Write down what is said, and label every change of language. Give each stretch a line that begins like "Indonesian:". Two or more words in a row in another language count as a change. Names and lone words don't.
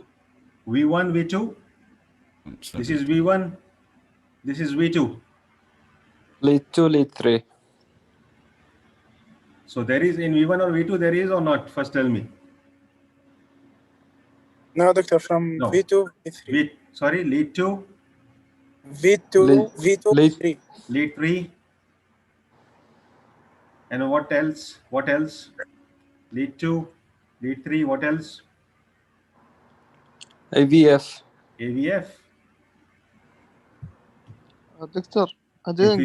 English: V1, V2. This is V1. This is V2. Lead 2, lead 3. So there is in V1 or V2 there is or not? First tell me. No, doctor, from No. V2, V3. Sorry, lead 2. V2, V2, lead 3. Lead 3. And what else? What else? Lead 2, lead 3, what else? AVF. AVF. Doctor, I didn't